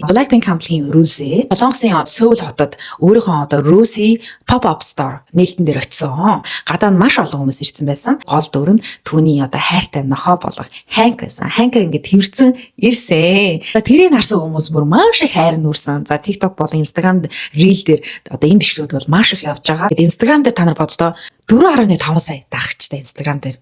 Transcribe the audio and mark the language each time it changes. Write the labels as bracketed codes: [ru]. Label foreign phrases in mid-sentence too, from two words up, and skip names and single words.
[mn] Blackpink хамтлагийн Rose Солонгосын Seoul хотод өөрийнхөө одоо Rose [en] pop-up store [mn] нээлтэн дээр очисон. Гадаа нь маш олон хүмүүс ирсэн байсан. Гол дүр нь түүний одоо хайртай нохоо болох Hank байсан. Hank ингээд тэрсэн ирсэн. Тэрийг харсан хүмүүс бүр маш их хайр нүрсэн. За TikTok болон Instagram Reel дээр одоо энэ бичлэгүүд бол маш их явж байгаа. Тэгээд Instagram дээр та нар боддоо 4.5 сая дагагчтай Instagram дээр.